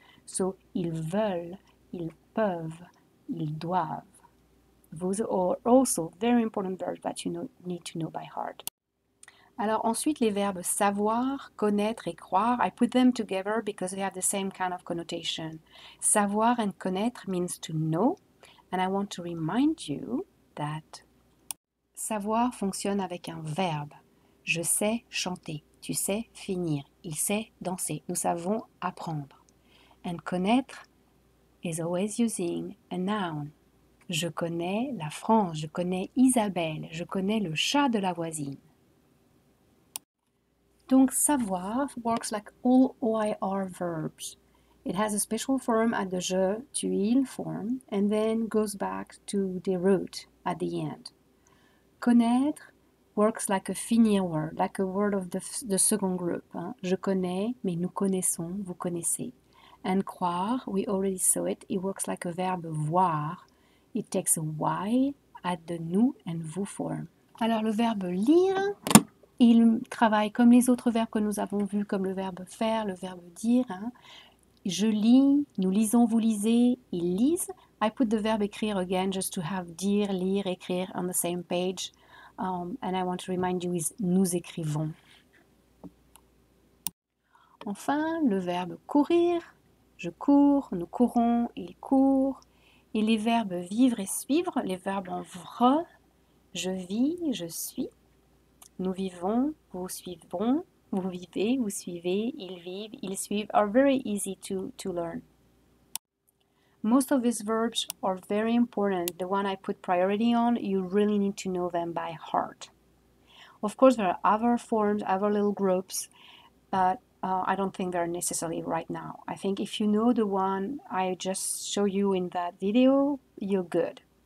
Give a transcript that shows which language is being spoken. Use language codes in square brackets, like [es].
[fr] So, ils veulent, ils peuvent, ils doivent. [en] Those are also very important verbs that you need to know by heart. [fr] Alors ensuite, les verbes savoir, connaître et croire, [en] I put them together because they have the same kind of connotation. Savoir and connaître means to know, and I want to remind you that [fr] savoir fonctionne avec un verbe. Je sais chanter, tu sais finir, il sait danser, nous savons apprendre. [en] And connaître is always using a noun. [fr] Je connais la France, je connais Isabelle, je connais le chat de la voisine. [en] Donc savoir works like all OIR verbs. It has a special form at the je, tu, il form, and then goes back to the root at the end. Connaître works like a finir word, like a word of the second group. [fr] Je connais, mais nous connaissons, vous connaissez. [en] And croire, we already saw it, it works like a verb voir. It takes a y at the nous and vous form. [fr] Alors le verbe lire, il travaille comme les autres verbes que nous avons vus, comme le verbe faire, le verbe dire. Je lis, nous lisons, vous lisez, ils lisent. [en] I put the verb écrire again just to have dire, lire, écrire on the same page. And I want to remind you is [fr] nous écrivons. Enfin, le verbe courir. Je cours, nous courons, il court. Et les verbes vivre et suivre, les verbes en vre, je vis, je suis. Nous vivons, vous suivrons, vous vivez, vous suivez, ils vivent, ils suivent [en] are very easy to learn. Most of these verbs are very important. The one I put priority on, you really need to know them by heart. Of course, there are other forms, other little groups, but I don't think they're necessary right now. I think if you know the one I just showed you in that video, you're good.